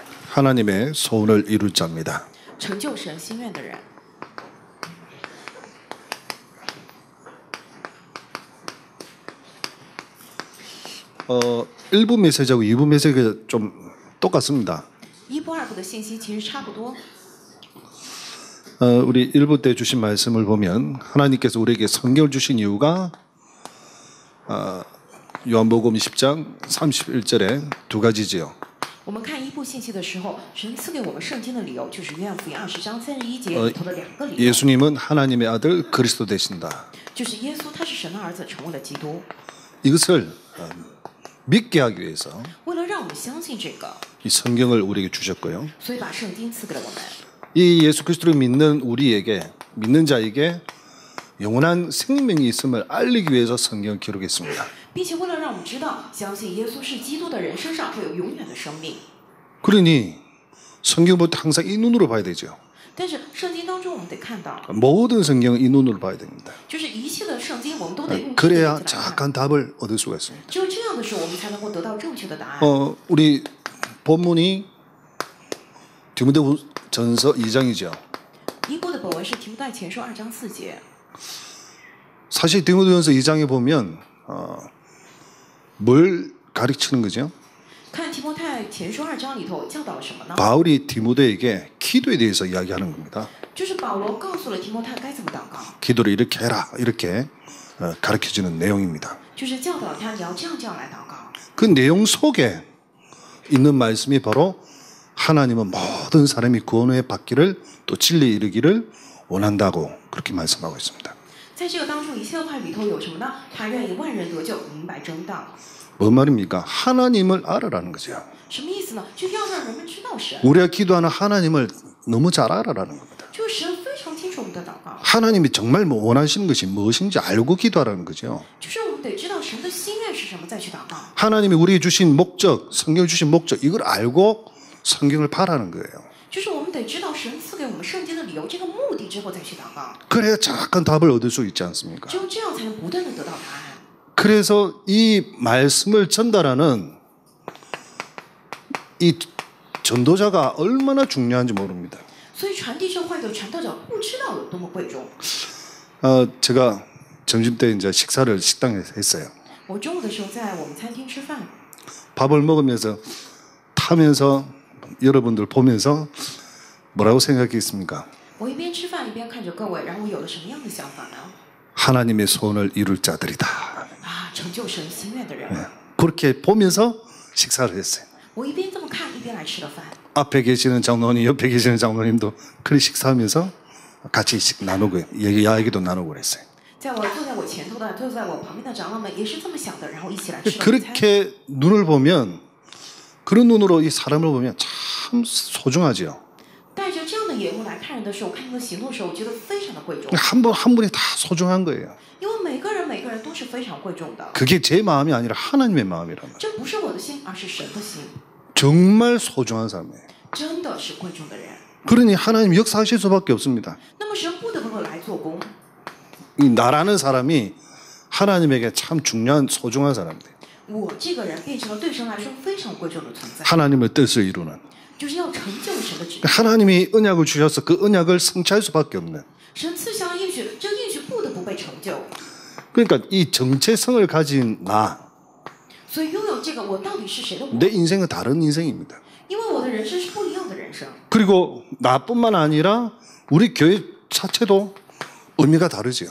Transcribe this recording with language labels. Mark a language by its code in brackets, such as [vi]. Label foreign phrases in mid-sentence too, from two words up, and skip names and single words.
[ko] 하나님의 소원을 이룰 자입니다. [zh] 成就神心愿的人。 [ko] 1부 메시지하고 2부 메시지가 좀 똑같습니다. [zh] 一部二部的信息其实差不多。 [ko] 우리 1부 때 주신 말씀을 보면 하나님께서 우리에게 성경을 주신 이유가 요한복음 10장 31절에 두 가지지요. [zh] 我们看一部信息的时候，神赐给我们圣经的理由就是约翰福音20章31节里头的两个理由。 [ko] 예수님은 하나님의 아들 그리스도 되신다. [zh] 就是耶稣他是神的儿子，成为了基督。 [ko] 이것을 믿게 하기 위해서 [zh] 为了让我们相信这个， [ko] 이 성경을 우리에게 주셨고요. [zh] 所以把圣经赐给了我们。 [ko] 이 예수 그리스도를 믿는 우리에게 믿는 자에게 영원한 생명이 있음을 알리기 위해서 성경을 기록했습니다. [zh] 并且为了让我们知道，相信耶稣是基督的人身上会有永远的生命。 [ko] 그러니 성경 볼 때 항상 이 눈으로 봐야 되죠. [zh] 但是圣经当中我们得看到， [ko] 모든 성경은 이 눈으로 봐야 됩니다. [zh] 就是一切的圣经我们都得用这个 [ko] 그래야 [zh] 眼睛来看。 [ko] 정확한 답을 얻을 수가 있습니다. [zh] 只有这样的时候，我们才能够得到正确的答案。 [ko] 우리 본문이 디모데전서 2장이죠. [zh] 一部的本文是提摩太前书2章4节。 [ko] 사실 디모데전서 2장에 보면 뭘 가르치는 거죠? [zh] 看提摩太前书2章里头教导了什么呢？ [ko] 바울이 디모데에게 기도에 대해서 이야기하는 겁니다. [zh] 就是保罗告诉了提摩太该怎么祷告， [ko] 기도를 이렇게 해라 이렇게 가르쳐주는 내용입니다. [zh] 就是教导他你要这样来祷告。 [ko] 그 내용 속에 있는 말씀이 바로 하나님은 모든 사람이 구원을 받기를 또 진리에 이르기를 원한다고 그렇게 말씀하고 있습니다. [zh] 在这个当中，以切的话里头有什么呢？他愿意万人得救，明白真道。 [ko] 뭔 말입니까? 하나님을 알아라는 거죠. [zh] 什么意思呢？就要让人们知道神， [ko] 우리가 기도하는 하나님을 너무 잘 알아라는 겁니다. [zh] 就是神非常清楚我们的祷告， [ko] 하나님이 정말 원하시는 것이 무엇인지 알고 기도하라는 거죠. [zh] 就是我们得知道神的心愿是什么，再去祷告。 [ko] 하나님이 우리에게 주신 목적, 성경을 주신 목적 이걸 알고 성경을 바라는 거예요. [zh] 就是我们得知道神赐给我们圣经的理由，这个目的之后再去祷告， [ko] 그래야 정확한 답을 얻을 수 있지 않습니까? [zh] 只有这样才能不断的得到答案。 [ko] 그래서 이 말씀을 전달하는 이 전도자가 얼마나 중요한지 모릅니다. [zh] 所以传递这话的传道者不知道有多么贵重。 [ko] 제가 점심 때 이제 식사를 식당에서 했어요. [zh] 我中午的时候在我们餐厅吃饭， [ko] 밥을 먹으면서 타면서 여러분들 보면서 뭐라고 생각했습니까? [zh] 我一边吃饭一边看着各位，然后我有了什么样的想法呢？ [ko] 하나님의 소원을 이룰 자들이다. [zh] 啊，成就神心愿的人。 [ko] 그렇게 보면서 식사를 했어요. [zh] 我一边这么看，一边来吃了饭。 [ko] 앞에 계시는 장로님, 옆에 계시는 장로님도 그렇게 식사하면서 같이 나누고 이야기도 나누고 그랬어요. [zh] 在我坐在我前头的，坐在我旁边的长老们也是这么想的，然后一起来吃了午餐。 [ko] 그렇게 눈을 보면 그런 눈으로 이 사람을 보면 참 소중하지요. [zh] 带着这样的眼目来看人的时候，看他的行动的时候，我觉得非常的贵重。 [ko] 한 분 한 분이 다 소중한 거예요. [zh] 因为每个人都是非常贵重的。 [ko] 그게 제 마음이 아니라 하나님의 마음이란 말이에요. [zh] 这不是我的心，而是神的心， [ko] 정말 소중한 사람이에요. [zh] 真的是贵重的人。 [ko] 그러니 하나님 역사하실 수밖에 없습니다. [zh] 那么神不得不来做工。 [ko] 이 나라는 사람이 하나님에게 참 중요한 소중한 사람이에요. [zh] 我这个人变成了对神来说非常贵重的存在， [ko] 하나님의 뜻을 이루는. [zh] 就是要成就神的旨意。 [ko] 하나님이 언약을 주셔서 그 언약을 성취할 수밖에 없는. [zh] 神赐下了应许，这个应许不得不被成就。 [ko] 그러니까 이 정체성을 가진 나, [zh] 所以拥有这个，我到底是谁的我？ [ko] 내 인생은 다른 인생입니다. [zh] 因为我的人生是不一样的人生。 [ko] 그리고 나뿐만 아니라 우리 교회 자체도 의미가 다르죠.